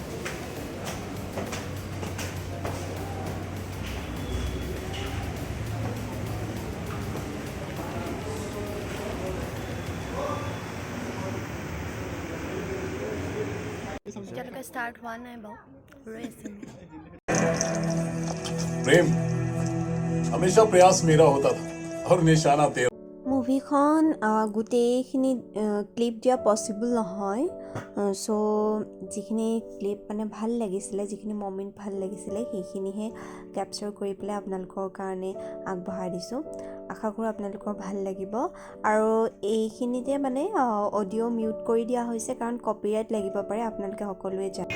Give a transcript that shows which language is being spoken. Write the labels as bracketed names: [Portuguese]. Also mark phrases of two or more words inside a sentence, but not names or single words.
[Assamese] এতিয়ালৈকে ষ্টাৰ্ট হোৱা নাই বাৰু ৰৈ আছে [Hindi] प्रेम हमेशा प्रयास मेरा होता था और निशाना तेरा [Assamese] মুভিখন গোটেইখিনি ক্লিপ দিয়া পচিবল নহয় চ' যিখিনি ক্লিপ মানে ভাল লাগিছিলে যিখিনি মমেণ্ট ভাল লাগিছিলে সেইখিনিহে কেপচাৰ কৰি পেলাই আপোনালোকৰ কাৰণে আগবঢ়াই দিছোঁ আশা কৰোঁ আপোনালোকৰ ভাল লাগিব আৰু এইখিনিতে মানে [English] audio mute [Assamese] কৰি দিয়া হৈছে কাৰণ কপিৰাইট লাগিব পাৰে আপোনালোকে সকলোৱে জানে